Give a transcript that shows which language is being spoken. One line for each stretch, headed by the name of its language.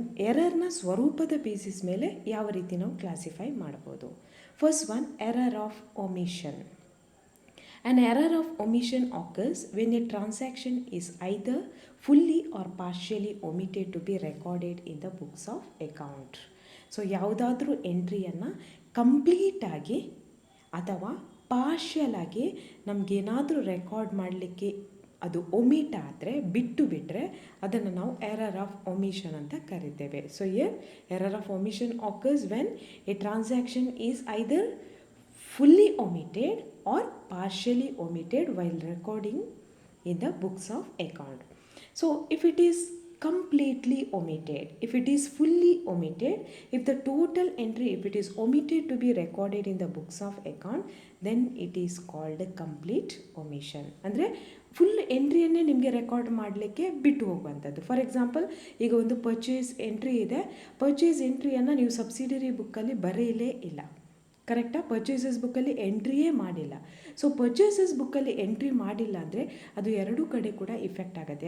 Kannada: ಎರರ್ನ ಸ್ವರೂಪದ ಬೇಸಿಸ್ ಮೇಲೆ ಯಾವ ರೀತಿ ನಾವು ಕ್ಲಾಸಿಫೈ ಮಾಡ್ಬೋದು.
English: First one, error of omission. An error of omission occurs when a transaction is either fully or partially omitted to be recorded in the books of account.
Kannada: So ಯಾವುದಾದ್ರೂ ಎಂಟ್ರಿಯನ್ನು ಕಂಪ್ಲೀಟಾಗಿ ಅಥವಾ partial ಆಗಿ ನಮಗೇನಾದರೂ record ಮಾಡಲಿಕ್ಕೆ ಅದು omit ಆದರೆ, ಬಿಟ್ಟರೆ ಅದನ್ನು ನಾವು ಎರರ್ ಆಫ್ ಒಮಿಷನ್ ಅಂತ ಕರಿತೇವೆ.
English: So here error of omission occurs when a transaction is either fully omitted or partially omitted while recording in the books of account. So if it is completely omitted, if it is fully omitted, if the total entry, if it is omitted to be recorded in the books of account, then it is called a complete omission.
Kannada: ಅಂದರೆ full ಎಂಟ್ರಿಯನ್ನೇ ನಿಮಗೆ record ಮಾಡಲಿಕ್ಕೆ ಬಿಟ್ಟು ಹೋಗುವಂಥದ್ದು. For example, ಈಗ ಒಂದು purchase entry ಇದೆ, purchase ಎಂಟ್ರಿಯನ್ನು ನೀವು subsidiary ಬುಕ್ಕಲ್ಲಿ ಬರೆಯಲೇ ಇಲ್ಲ, ಕರೆಕ್ಟಾ? ಪರ್ಚೇಸಸ್ ಬುಕ್ಕಲ್ಲಿ ಎಂಟ್ರಿಯೇ ಮಾಡಿಲ್ಲ. ಸೊ ಪರ್ಚೇಸಸ್ ಬುಕ್ಕಲ್ಲಿ ಎಂಟ್ರಿ ಮಾಡಿಲ್ಲ ಅಂದರೆ ಅದು ಎರಡೂ ಕಡೆ ಕೂಡ ಇಫೆಕ್ಟ್ ಆಗುತ್ತೆ.